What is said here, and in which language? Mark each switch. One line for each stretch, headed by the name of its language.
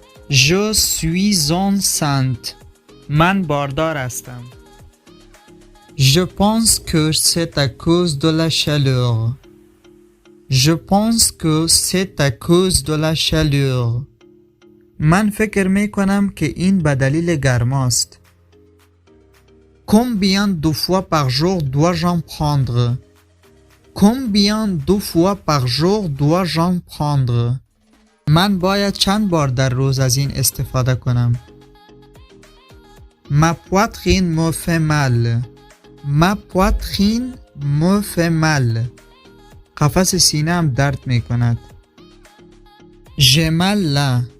French: Je suis enceinte.
Persian: من باردار هستم.
French: Je pense que c'est à cause de la chaleur. Je pense que c'est à cause de la chaleur.
Persian: من فکر می کنم که این به دلیل گرماست.
French: Combien de fois par jour dois-je en prendre? Combien de fois par jour dois-je en prendre?
Persian: من باید چند بار در روز از این استفاده کنم.
French: Ma poitrine me fait mal. Ma poitrine me fait mal.
Persian: قفس سینه‌ام درد می کند.
French: J'ai mal là.